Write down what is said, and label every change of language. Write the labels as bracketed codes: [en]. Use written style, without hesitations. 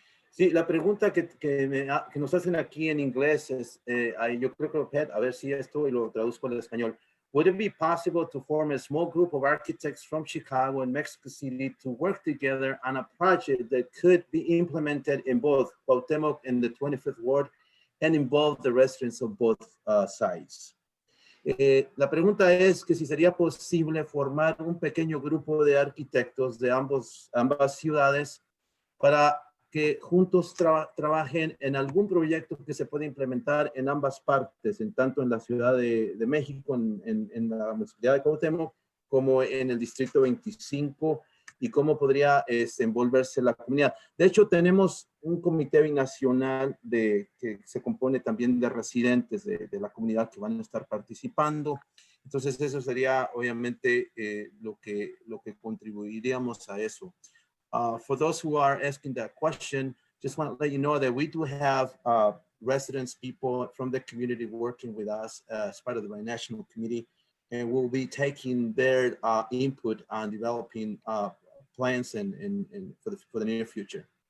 [es] Sí, la pregunta que nos hacen aquí en inglés es, yo creo que, Pet, a ver si esto y lo traduzco al español. [en] Would it be possible to form a small group of architects from Chicago and Mexico City to work together on a project that could be implemented in both Cuauhtémoc and the 25th Ward and involve the residents of both sites? [es] La pregunta es que si sería posible formar un pequeño grupo de arquitectos de ambas ciudades para que juntos trabajen en algún proyecto que se pueda implementar en ambas partes, tanto en la Ciudad de México, en la Municipalidad de Cuauhtémoc, como en el Distrito 25, y cómo podría envolverse la comunidad. De hecho, tenemos un comité binacional que se compone también de residentes de la comunidad que van a estar participando. Entonces, eso sería, obviamente, lo que contribuiríamos a eso. [en] For those who are asking that question, just want to let you know that we do have residents, people from the community working with us as part of the Binational Committee, and we'll be taking their input on developing plans for the near future.